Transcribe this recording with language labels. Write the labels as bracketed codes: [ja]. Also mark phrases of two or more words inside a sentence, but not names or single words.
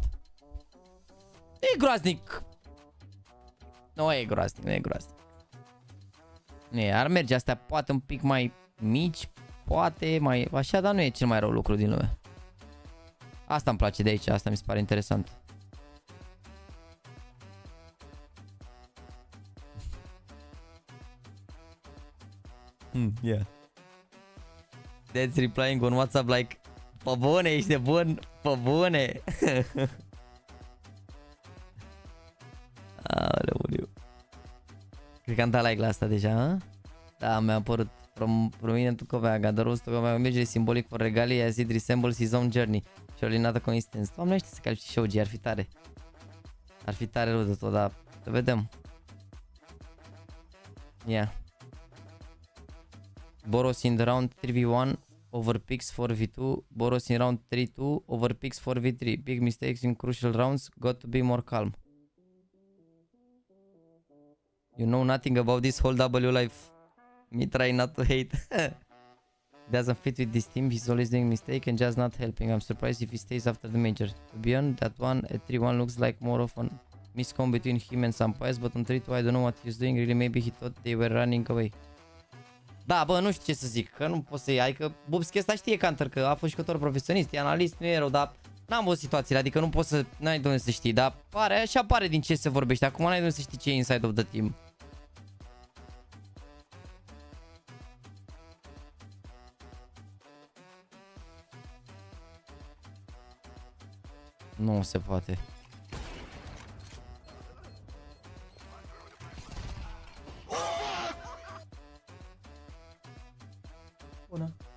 [ro] E groaznic. Nu e groaznic, nu e groaznic. Nu e, ar merge astea poate un pic mai mici, poate mai așa, dar nu e cel mai rău lucru din lume. Asta îmi place de aici, asta mi se pare interesant. [en] Yeah. That's replying on WhatsApp like, [ro] pe bune, ești nebun, pe bune. Aoleu. Cred că am dat like la asta deja, ha? Da, mi-a apărut prominent Coveaga, [en] the roast of Coveaga merge simbolic for regalia as it resembles his own journey. Surely not a coincidence. [ro] Doamne, știi să califici și OG, ar fi tare. Ar fi tare rău de tot, dar să vedem. [en] Yeah. Boros in the round 3v1 over picks 4v2. Boros in round 3-2 over picks 4v3. Big mistakes in crucial rounds. Got to be more calm. You know nothing about this whole W life. Me try not to hate. Doesn't fit with this team. He's always doing mistake and just not helping. I'm surprised if he stays after the major. Beyond that one, a 3-1 looks like more of a miscom between him and some pies, but on 3-2 I don't know what he's doing. Really, maybe he thought they were running away. [ro] Da, bă, nu știu ce să zic, că nu pot să iei, că Bubschi ăsta știe Counter, că a fost jucător profesionist, e analist, nu e rău, dar n-am văzut situațiile, adică nu poți să, n-ai de unde să știi, dar pare, așa pare din ce se vorbește, acum n-ai de unde să știi ce e [en] inside of the team. [ro] Nu se poate. Bună.